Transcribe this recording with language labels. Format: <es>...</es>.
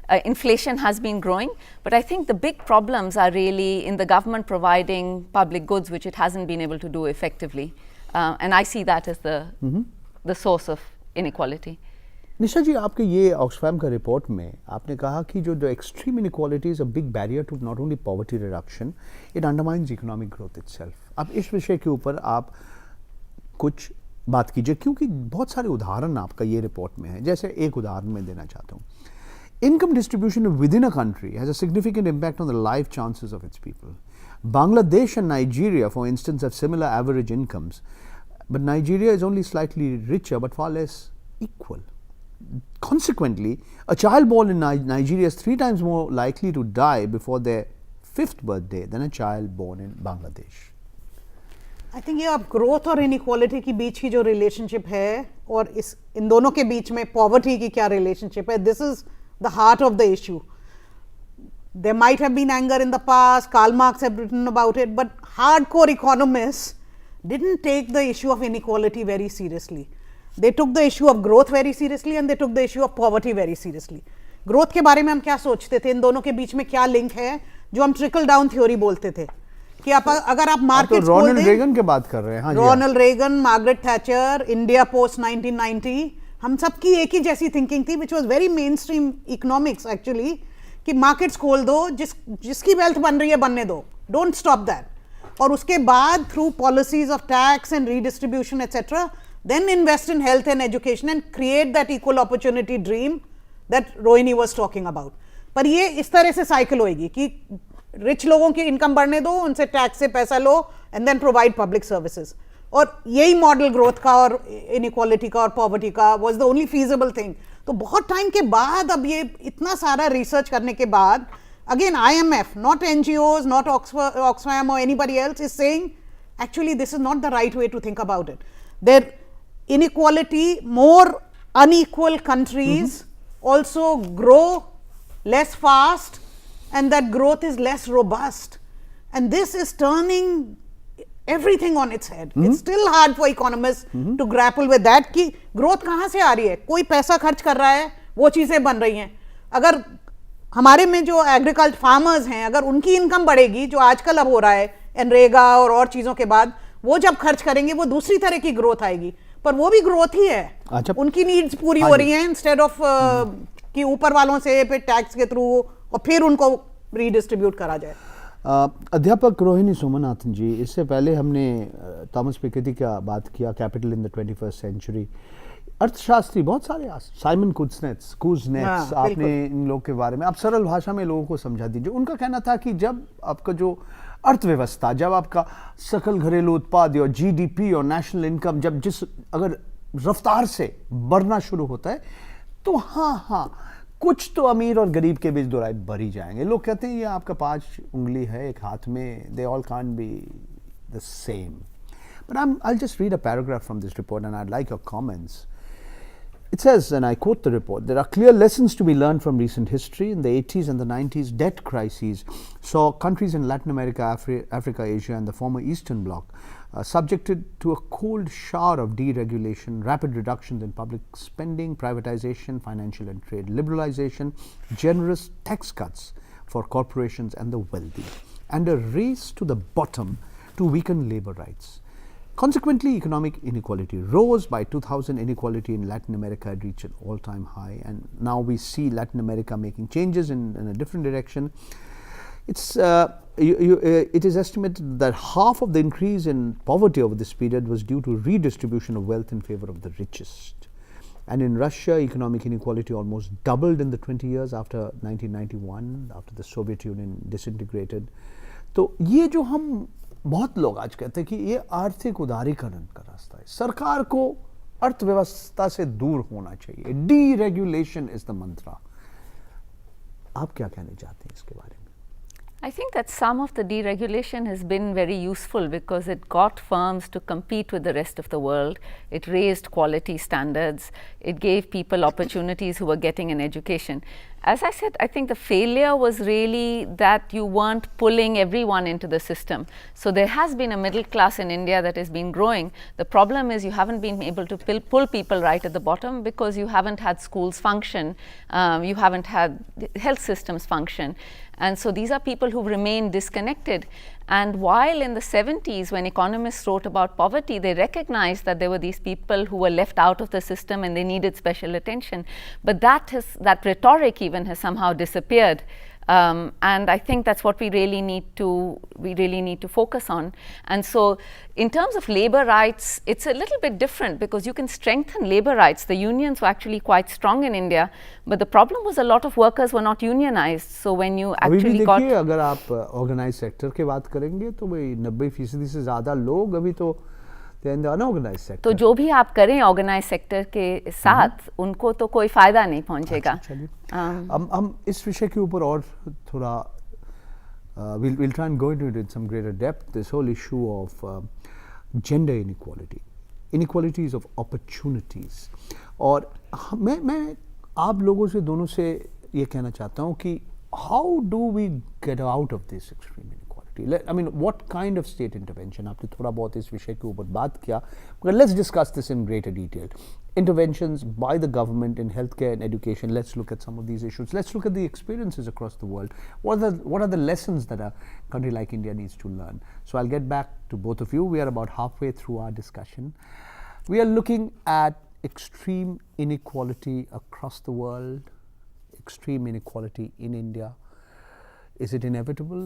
<en>Inflation has been growing, but I think the big problems are really in the government providing public goods, which it hasn't been able to do effectively. And I see that as the source of inequality.</en> <hi>निशा जी, आपके ये Oxfam का report में आपने कहा कि जो</hi> <en>Extreme inequality is a big barrier to not only poverty reduction, it undermines economic growth itself.</en> <hi>अब इस विषय के ऊपर आप कुछ बात कीजिए, क्योंकि बहुत सारे उदाहरण आपका ये रिपोर्ट में है. जैसे एक उदाहरण मैं देना चाहता हूँ.</hi> <en>Income distribution within a country has a significant impact on the life chances of its people. Bangladesh and Nigeria, for instance, have similar average incomes, but Nigeria is only slightly richer but far less equal. Consequently, a child born in Nigeria is 3 times more likely to die before their 5th birthday than a child born in Bangladesh. I think</en> <hi>ये अब growth और inequality के बीच की जो relationship है और इन दोनों के बीच में पॉवर्टी की क्या रिलेशनशिप है,</hi> <en>This is the heart of the issue. There might have been anger in the past, Karl Marx have written about it, but hardcore economists didn't take the issue of inequality very seriously. They took the issue of growth very seriously and they took the issue of poverty very seriously.</en> <hi>Growth के बारे में हम क्या सोचते थे, इन दोनों के बीच में क्या लिंक है, जो हम ट्रिकल डाउन थ्योरी बोलते थे कि अगर आप मार्केट तो रोनाल्ड रेगन की बात कर रहे हैं. Ronald Reagan, Margaret Thatcher, India post 1990, हम सबकी एक ही जैसी थिंकिंग थी,</hi> <en>which was very mainstream economics actually,</en> <hi>कि मार्केट्स खोल दो, जिसकी वेल्थ बन रही है बनने दो,</hi> <en>Don't stop that.</en> <hi>और उसके बाद</hi> <en>Through policies of tax and redistribution etcetera, then invest in health and education and create that equal opportunity dream that Rohini was talking about.</en> <hi>पर ये इस तरह से साइकिल होएगी कि रिच लोगों की इनकम बढ़ने दो, उनसे टैक्स से पैसा लो</hi> <en>And then provide public services.</en> <hi>और यही मॉडल ग्रोथ का और इनइक्वालिटी का और पॉवर्टी का</hi> <en>Was the only feasible thing.</en> <hi>तो बहुत टाइम के बाद,</hi> <en>अब ये इतना सारा रिसर्च करने के बाद, again IMF, not NGOs, not Oxfam or anybody else is saying actually this is not the right way to think about it. There inequality, more unequal countries also grow less fast and that growth is less robust, and this is turning everything on its head. It's still hard for economists to grapple with that</en> <hi>कि growth कहाँ से आ रही है, कोई पैसा खर्च कर रहा है, वो चीज़ें बन रही हैं. अगर हमारे में जो एग्रीकल्चर फार्मर्स हैं, अगर उनकी इनकम बढ़ेगी, जो आजकल अब हो रहा है एनरेगा और चीज़ों के बाद, वो जब खर्च करेंगे वो दूसरी तरह की ग्रोथ आएगी, पर वो भी ग्रोथ ही है. अच्छा, उनकी नीड्स पूरी हो रही हैं इंस्टेड ऑफ कि ऊपर वालों से फिर टैक्स के थ्रू और फिर उनको रीडिस्ट्रीब्यूट करा जाए. अध्यापक रोहिणी सोमनाथन जी, इससे पहले हमने थॉमस पिकेटी का बात किया, capital in the 21st century. अर्थशास्त्री बहुत सारे, साइमन कुजनेट्स, आपने इन लोगों के बारे में आप सरल भाषा में लोगों को समझा दीजिए. उनका कहना था कि जब आपका जो अर्थव्यवस्था, जब आपका सकल घरेलू उत्पाद और GDP और नेशनल इनकम जब अगर रफ्तार से बढ़ना शुरू होता है, तो हाँ कुछ तो अमीर और गरीब के बीच दोराई बढ़ ही जाएंगे. लोग कहते हैं ये आपका 5 उंगली है एक हाथ में,</hi> <en>they all can't be the same. But I'll just read a paragraph from this report and I'd like your comments. It says, and I quote the report, there are clear lessons to be learned from recent history. In the 80s and the 90s, debt crises saw countries in Latin America, Africa, Asia and the former Eastern Bloc subjected to a cold shower of deregulation, rapid reductions in public spending, privatization, financial and trade liberalization, generous tax cuts for corporations and the wealthy, and a race to the bottom to weaken labor rights. Consequently, economic inequality rose. By 2000, inequality in Latin America had reached an all-time high, and now we see Latin America making changes in a different direction. It is estimated that half of the increase in poverty over this period was due to redistribution of wealth in favor of the richest. And in Russia, economic inequality almost doubled in the 20 years after 1991, after the Soviet Union disintegrated.</en> <hi>तो ये जो हम बहुत लोग आज कहते हैं कि ये आर्थिक उदारीकरण का रास्ता है, सरकार को अर्थव्यवस्था से दूर होना चाहिए,</hi> <en>Deregulation is the mantra.</en> <hi>आप क्या कहना चाहते हैं इसके बारे में?</hi> <en>I think that some of the deregulation has been very useful because it got firms to compete with the rest of the world. It raised quality standards. It gave people opportunities who were getting an education. As I said, I think the failure was really that you weren't pulling everyone into the system. So there has been a middle class in India that has been growing. The problem is you haven't been able to pull people right at the bottom because you haven't had schools function, you haven't had health systems function. And so these are people who've remained disconnected. And while in the 70s, when economists wrote about poverty, they recognized that there were these people who were left out of the system and they needed special attention. But that rhetoric even has somehow disappeared. And I think that's what we really need to focus on. And so in terms of labor rights, it's a little bit different because you can strengthen labor rights. The unions were actually quite strong in India, but the problem was a lot of workers were not unionized. So when you actually got...</en> <hi>अगर आप organise sector की बात करेंगे तो भाई 90% से ज़्यादा लोग अभी तो अनऑर्गेनाइज सेक्टर. तो जो भी आप करें ऑर्गेनाइज सेक्टर के साथ उनको तो कोई फायदा नहीं पहुंचेगा. हम इस विषय के ऊपर और थोड़ा</hi> <en>we'll try and go into it in some greater depth. This whole issue of gender inequalities of opportunities.</en> <hi>और मैं आप लोगों से दोनों से ये कहना चाहता हूँ कि</hi> <en>how do we get out of this extreme inequality? I mean, what kind of state intervention?</en> <hi>आपने थोड़ा बहुत इस विषय के ऊपर बात किया,</hi> <en>but let's discuss this in greater detail. Interventions by the government in healthcare and education. Let's look at some of these issues. Let's look at the experiences across the world. What are the lessons that a country like India needs to learn? So I'll get back to both of you. We are about halfway through our discussion. We are looking at extreme inequality across the world, extreme inequality in India. Is it inevitable?</en>